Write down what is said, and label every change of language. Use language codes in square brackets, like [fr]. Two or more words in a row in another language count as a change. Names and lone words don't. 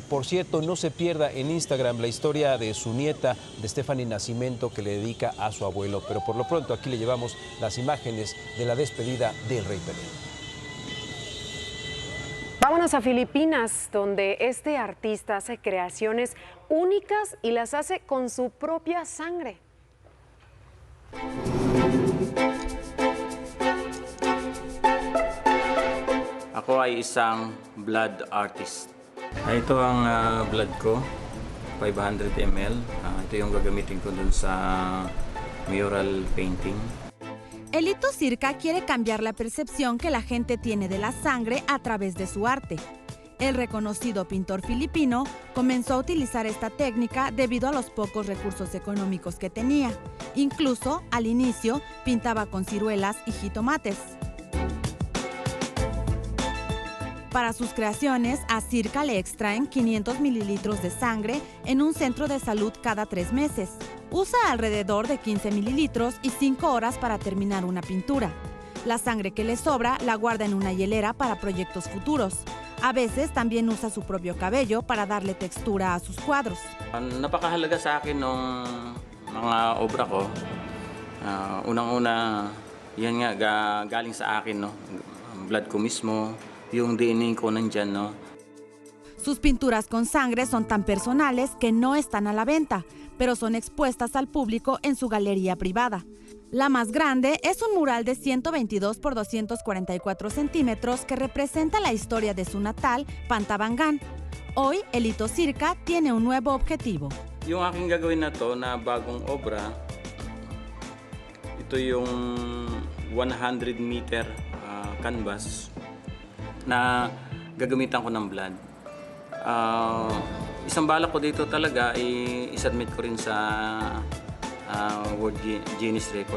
[es] Por cierto, no se pierda en Instagram la historia de su nieta, de Stephanie Nascimento, que le dedica a su abuelo. Pero por lo pronto aquí le llevamos las imágenes de la despedida del rey Pelé. Vámonos a Filipinas, donde este artista hace creaciones únicas y las hace con su propia sangre. [tl] Ako ay isang blood artist. Ito ang blood ko, 500 ml. Ito yung gagamitin ko dun sa mural painting. [es] Elito Circa quiere cambiar la percepción que la gente tiene de la sangre a través de su arte. El reconocido pintor filipino comenzó a utilizar esta técnica debido a los pocos recursos económicos que tenía. Incluso, al inicio, pintaba con ciruelas y jitomates. Para sus creaciones, a Circa le extraen 500 mililitros de sangre en un centro de salud cada 3 meses. Usa alrededor de 15 mililitros y 5 horas para terminar una pintura. La sangre que le sobra la guarda en una hielera para proyectos futuros. A veces también usa su propio cabello para darle textura a sus cuadros. [tl] Napakahalaga sa akin ng mga obra ko. Unang-una, yan nga galing sa akin, no? Blood ko mismo, yung DNA ko nandyan, no? [es] Sus pinturas con sangre son tan personales que no están a la venta, pero son expuestas al público en su galería privada. La más grande es un mural de 122 por 244 centímetros que representa la historia de su natal, Pantabangan. Hoy, Elito Circa tiene un nuevo objetivo. [tl] Yung aking gagawin na to na bagong obra, ito yung [en] 100-meter canvas [tl] na gagamitan ko ng blood. Isang balak ko dito talaga i-submit ko rin sa World Guinness Record.